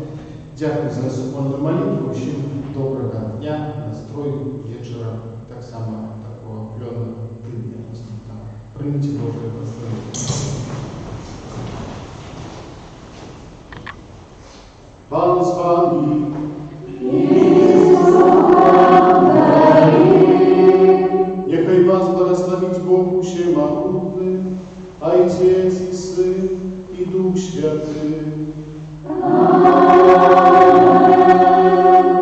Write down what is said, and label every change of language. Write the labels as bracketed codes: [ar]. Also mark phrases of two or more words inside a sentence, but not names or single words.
[be] Дзякуй за супольную малітву, усім добрага дня, настрою, вечара, таксама такого плённого тыдня. Прыміце Божие благословенне. Пан з вами. [pl] Niechaj was błogosławić Bóg Wszechmogący, Ojciec i Syn i Duch Święty. Amen.